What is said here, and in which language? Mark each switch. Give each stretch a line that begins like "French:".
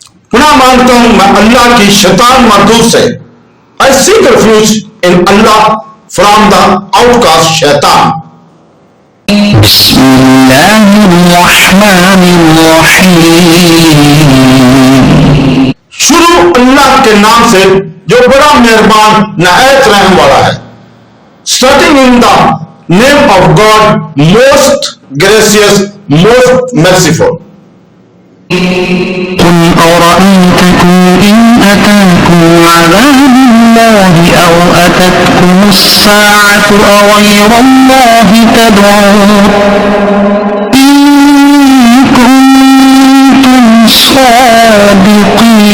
Urdu: پناہ مانگتا ہوں میں اللہ کی شیطان مردود سے.
English: I seek refuge in Allah from the outcast شیطان.
Arabic: بسم اللہ الرحمن الرحیم.
Urdu: شروع اللہ کے نام سے جو بڑا مہربان نہایت رحم والا ہے.
English: Starting in the name of God, most gracious, most merciful.
Arabic: قل أرأيتكم إن أتاكم عذاب الله أو أتتكم الساعة أغير الله تدعون إن كنتم صادقين.